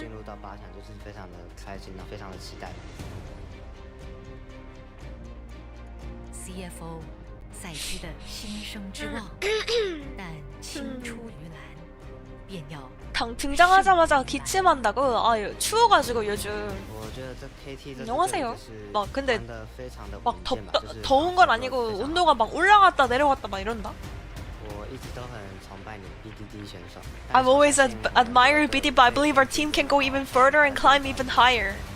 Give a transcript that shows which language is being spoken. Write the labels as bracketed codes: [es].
[zh] 进入到8强就是非常的开心，非常的期待。 CFO 赛区的新生之望，但青出于蓝，便要 [ko] 등장하자마자 기침한다고? 아 추워가지고 요즘. [zh] 我觉得这 KT [ko] 안녕하세요. 막 근데 [zh] 非常的 [ko] 막 더운 건 아니고 온도가 막 올라갔다 내려갔다 막 이런다. [zh] 我一直都很崇拜你 BDD 选手。 [en] I've always admired BD, but I believe our team can go even further and climb even higher.